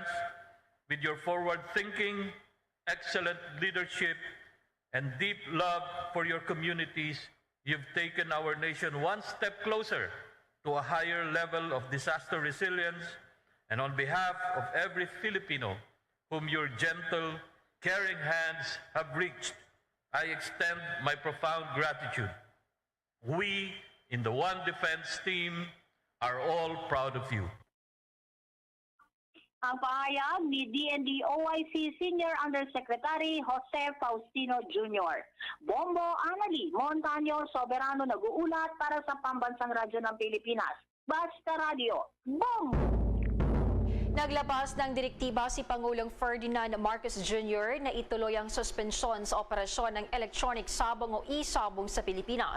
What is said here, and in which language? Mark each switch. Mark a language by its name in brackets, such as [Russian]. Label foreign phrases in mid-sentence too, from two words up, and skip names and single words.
[English] With your forward-thinking, excellent leadership, and deep love for your communities, you've taken our nation one step closer to a higher level of disaster resilience. And on behalf of every Filipino whom your gentle, caring hands have reached, I extend my profound gratitude. We in the One Defense team are all proud of you. [Filipino] Ang pahayag ni DND OIC Senior Undersecretary Jose Faustino Jr. Bombo Anali Montaño Soberano nag-uulat para sa Pambansang Radyo ng Pilipinas. Basta Radio, Bombo! Naglabas ng direktiba si Pangulong Ferdinand Marcos Jr. na ituloy ang suspensyon sa operasyon ng electronic sabong o e-sabong sa Pilipinas.